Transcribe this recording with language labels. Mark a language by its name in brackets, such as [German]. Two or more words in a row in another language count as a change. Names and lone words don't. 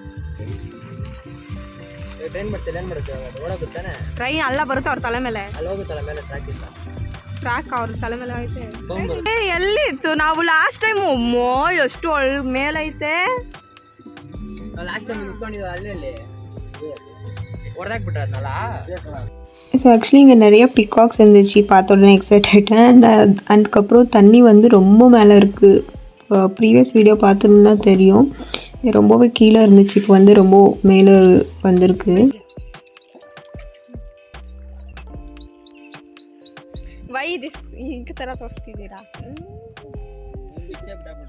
[Kannada] ಟ್ರೈನ್ ಬರ್ತಿಲ್ಲ, ಏನು ಮಾಡುತ್ತೆ ಓಡಾಗುತ್ತಾನೆ. ಟ್ರೈನ್ ಅಲ್ಲ ಬರುತ್ತೆ ಅವ್ರ ತಲೆ ಮೇಲೆ, ಅಲ್ಲಿ ಹೋಗುತ್ತಲ್ಲ ಮೇಲೆ ಟ್ರ್ಯಾಕ್ ಇಲ್ಲ. ಟ್ರ್ಯಾಕ್ ಅವ್ರ ತಲೆ ಮೇಲೆ ಐತೆ. ಎಲ್ಲಿತ್ತು ನಾವು [English] last time? [Kannada] ಅಮ್ಮೋ ಎಷ್ಟು ಮೇಲೈತೆ. [English] last time [Kannada] ನಿಂತ್ಕೊಂಡಿದ್ದು ಅಲ್ಲಿ ಹೊಡೆದಾಕ್ಬಿಟ್ರೆ ಅದನ್ನಲ್ಲ. [English] so actually [Tamil] இங்கே நிறைய பிகாக்ஸ் இருந்துச்சு, பார்த்த உடனே எக்ஸைட் ஆகிட்டேன். அதுக்கப்புறம் தண்ணி ரொம்ப மேலே இருக்குது. [English] previous video [Tamil] பார்த்துருந்தா தெரியும், ரொம்பவே கீழே இருந்துச்சு. இப்போ ரொம்ப மேலே வந்திருக்கு. [English] why this [Kannada] ಹಿಂಗ ಥರ ತೋರಿಸ್ತಿದ್ದೀರಾ?